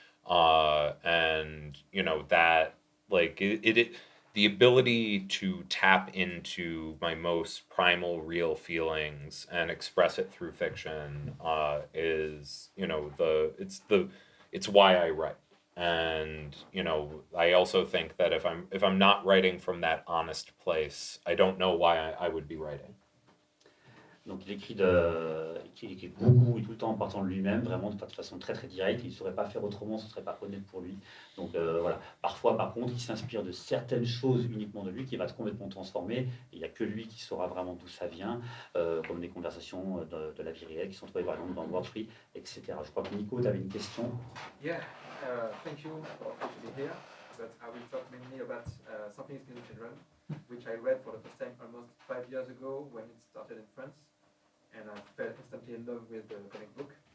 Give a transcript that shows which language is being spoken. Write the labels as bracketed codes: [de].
[en] And you know, that like the ability to tap into my most primal real feelings and express it through fiction is, you know, it's why I write. And you know, I also think that if I'm not writing from that honest place, I don't know why I would be writing. [fr] Donc il écrit beaucoup et tout le temps en partant de lui-même, vraiment de façon très très directe. Il ne saurait pas faire autrement, ce ne serait pas honnête pour lui. Donc voilà. Parfois, par contre, il s'inspire de certaines choses uniquement de lui, qui va être complètement transformer. Il n'y a que lui qui saura vraiment d'où ça vient, comme des conversations de la vie réelle qui sont trouvées par exemple dans World Tree, etc. Je crois que Nico, tu avais une question. [en] Yeah, thank you for being here. But I will talk mainly about Something is Killing Children, which I read for the first time almost 5 years ago when it started in France. And I fell instantly in love with the comic book.